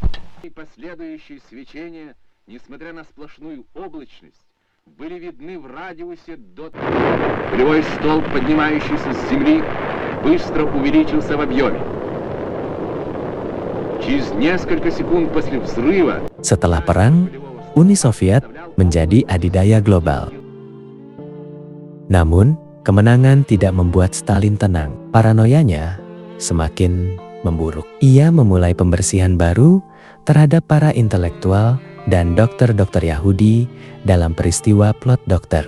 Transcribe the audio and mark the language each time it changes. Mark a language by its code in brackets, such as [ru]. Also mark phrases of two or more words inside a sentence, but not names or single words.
[ru] И последующие свечения, несмотря на сплошную облачность, были видны в радиусе до... Полевой столб, поднимающийся с земли, быстро увеличился в объеме. Через несколько секунд после взрыва... [id] Setelah perang, Uni Soviet menjadi adidaya global. Namun, kemenangan tidak membuat Stalin tenang. Paranoianya semakin memburuk. Ia memulai pembersihan baru terhadap para intelektual dan dokter-dokter Yahudi dalam peristiwa plot dokter.